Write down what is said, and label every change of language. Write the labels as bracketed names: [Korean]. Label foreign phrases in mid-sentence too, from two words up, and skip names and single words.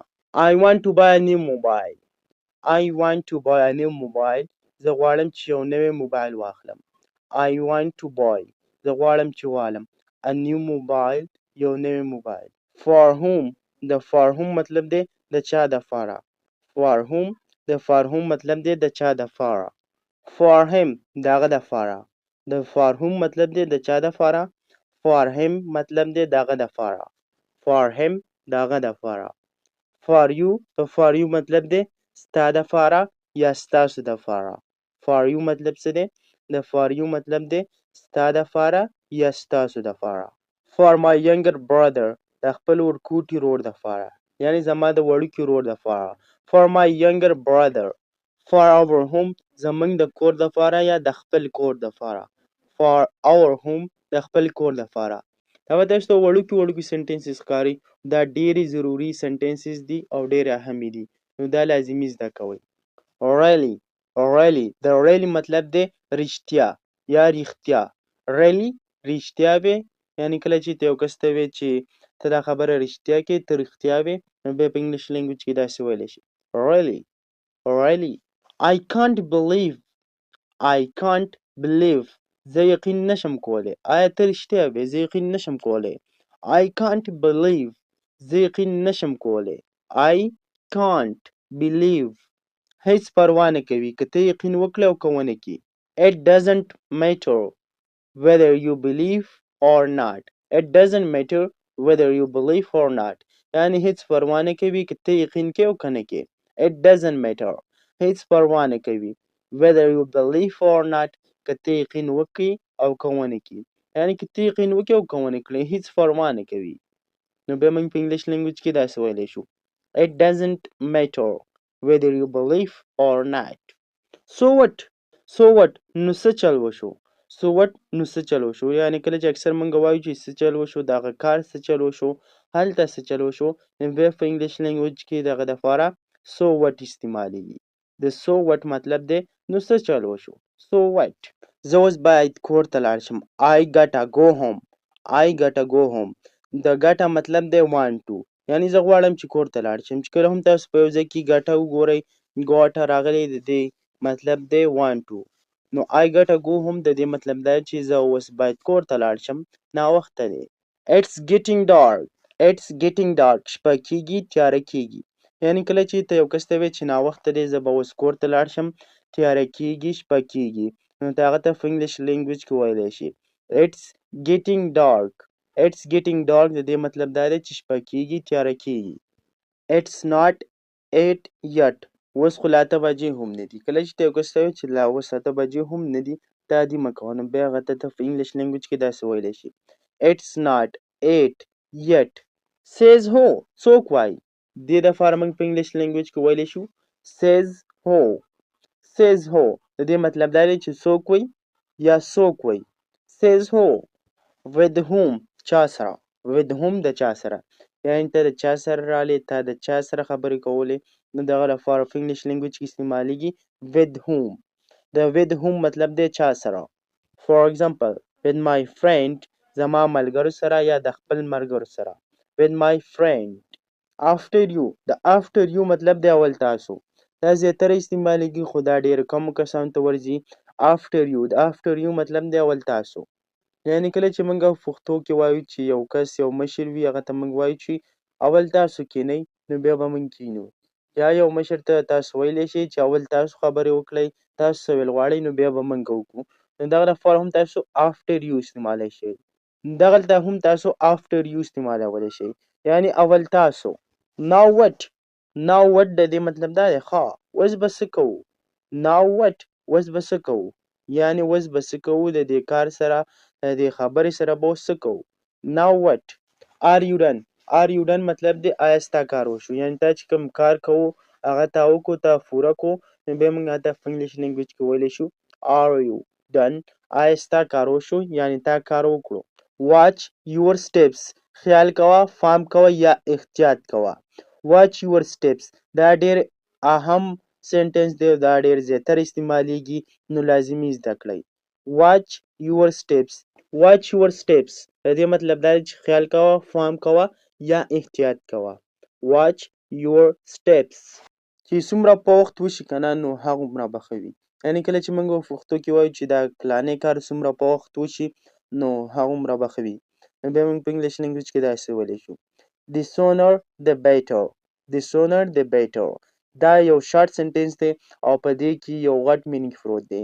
[English] I want to buy a new mobile. I want to buy a new mobile [Pashto] زه غواړم چې یو نوی موبایل واخلم. [English] I want to buy [Pashto] زه غواړم چې والم [English] a new mobile [Pashto] یو نوی موبایل. [English] for whom [Pashto] د [English] for whom [Pashto] مطلب دی د چا دپاره. [English] for whom [Pashto] د [English] for whom [Pashto] مطلب دی د چا دپاره. [English] for him [Pashto] د هغه دپاره. د [English] for whom [Pashto] مطلب دی د چا دپاره. [English] for him [Pashto] مطلب دی د هغه دپاره. [English] for him [Pashto] د هغه دپاره. [English] for you [Pashto] د [English] for you [Pashto] مطلب دی ستا دپاره یا ستاسو دپاره. [English] for you [Pashto] مطلب څه دی. د [English] for you [Pashto] مطلب دی ستا دپاره یا ستاسو دپاره. [English] for my younger brother [Pashto] د خپل ورکوټي رور دپاره یعنې زما د وړوکي رور دپاره. [English] for my younger brother. for our home [Pashto] زموږ د کور دپاره یا د خپل کور دپاره. [English] for our home [Pashto] د خپل کور دپاره. دا به تاسو ته وړوکي سنټنسز ښکاري دا ډېرې ضروري سنټنسز دي او ډېرې اهمې دي نو دا لازمي زده کوئ. really د really مطلب دی رښتیا یا رښتیا. really رښتیا وې یعنی کله چې ته یو کس ته وې چې ته دا خبره رښتیا کې ته رښتیا وې نو بیا په [English] English language [Pashto] کې داسې ویلی شي [English] really I can't believe [Pashto] زه یقین نشم کولی. آیا ته رښتیا وې زه یقین نشم کولی. [English] I can't believe [Pashto] زه یقین نشم کولی. [English] I can't believe [Pashto] هیڅ پروا نه کوي که ته یقین وکړې او که ونه کړې. [English] It doesn't matter whether you believe or not. It doesn't matter whether you believe or not. [Pashto] یعنی هیڅ پروا نه کوي که ته یقین کې او که نه کې. [English] It doesn't matter [Pashto] هیڅ پروا نه کوي [English] whether you believe or not [Pashto] که ته یقین وکړې او که ونه کړې. یعنی که ته یقین وکړې او که ونه کړې هیڅ پروا نه کوي. نو بیا موږ په [English] English language [Pashto] کې داسې ویلی شو [English] It doesn't matter whether you believe or not. So what [Pashto] نو څه چل وشو. [English] So what [Pashto] نو څه چل وشو یعنی کله چې اکثر موږ وایو چې څه چل وشو دغه کار څه چل وشو هلته څه چل وشو نو بیا په [English] English language [Pashto] کې دغه دپاره [English] so what [Pashto] استعمالیږي. د [English] so what [Pashto] مطلب دی نو څه چل وشو. [English] So what [Pashto] زه اوس باید کور ته لاړ شم. [English] I gotta go home. [Pashto] د ګټه مطلب دی [English] want to [Pashto] یعنی زه غواړم چې کور ته لاړ شم. چې کله هم تاسو په یو ځای کې ګټه وګورئ ګوټه راغلی د دې مطلب دی [English] want to. [Pashto] نو [English] I gotta go home [Pashto] د دې مطلب دا چې زه اوس باید کور ته لاړ شم ناوخته دی. [English] It's getting dark [Pashto] شپه کېږي تیاره کېږي. یعنی کله چې ته یو کس ته وایې چې ناوخته دی زه به اوس کور ته لاړ شم تیاره کېږي شپه کېږي نو ته هغه ته په [English] English language [Pashto] کې ویلی شي [English] It's getting dark [Pashto] د دې مطلب دا دی چې شپه کېږي تیاره کېږي. [English] It's not 8 yet [Pashto] اوس خو لا 8 بجې هم نه دي. کله چې ته یو کس ته وایې چې لا اوس 8 بجې هم نه دي دا دې مه کوه نو بیا هغه ته په [English] English language [Pashto] کې داسې ویلی شي [English] It's not 8 yet says who [Pashto] څوک وایي. دې دپاره موږ په [English] English language [Pashto] کې ویلی شو [English] says who [Pashto] د دې مطلب دا دی چې څوک وایي یا څوک وایي. [English] says who with whom [Pashto] چا سره [English] with whom [Pashto] د چا سره یعنی ته د چا سره راغلی تا د چا سره خبرې کولې نو دغه لپاره په [English] English language [Pashto] کې استعمالیږي [English] with whom. [Pashto] د [English] with whom [Pashto] مطلب دی چا سره. [English] for example with my friend [Pashto] زما ملګرو سره یا د خپل ملګرو سره [English] with my friend. after you [Pashto] د after you مطلب دی اول تاسو. دا زیاتره استعمالیږي خو دا ډېر کمو کسانو ته ورځي [English] after you. [Pashto] د [English] after you [Pashto] مطلب دی اول تاسو. یعنی کله چې موږ پښتو کې وایو چې یو کس یو مشر وي هغه ته موږ وایو چې اول تاسو کینئ نو بیا به موږ کینو. یا یو مشر ته تاسو ویلی شئ چې اول تاسو خبرې وکړئ تاسو څه ویل غواړئ نو بیا به موږ وکړو نو دغه لپاره هم تاسو [English] after you [Pashto] استعمالی شئ. دغلته هم تاسو [English] after you [Pashto] استعمالولی شئ یعنی اول تاسو. [English] now what [Pashto] د دې مطلب دا دی ښه اوس به څه کوو. [English] now what [Pashto] اوس به څه کوو یعنی اوس به څه کوو د دې کار سره د دې خبرې سره به اوس څه کوو. [English] now what are you done [Pashto] مطلب دی آیا ستا کار وشو یعنی تا چې کوم کار کوو هغه تا وکړو تا پوره کړو نو بیا موږ هغه ته په [English] English language [Pashto] کې ویلی شو [English] are you done [Pashto] آیا ستا کار وشو یعنی تا کار وکړو. [English] watch your steps [Pashto] خیال کوه فام کوه یا احتیاط کوه. [English] watch your steps [Pashto] دا ډېر اهم سنټنس دی دا ډېر زیاتره استعمالیږي نو لازمي زده کړئ. [English] watch your steps [Pashto] د دې مطلب دا دی چې خیال کوه فام کوه یا احتیاط کوه. [English] watch your steps [Pashto] چې څومره په وخت وشي که نه نو هغومره به ښه وي. یعنې کله چې موږ په پښتو کې وایو چې دا فلانی کار څومره په وخت وشي نو هغومره به ښه وي. نو بیا موږ په [English] English language [Pashto] کې داسې ویلی شو [English] the sooner the better [Pashto] دا یو [English] short sentence [Pashto] دی او په دې کې یو غټ مینینګ پروت دی.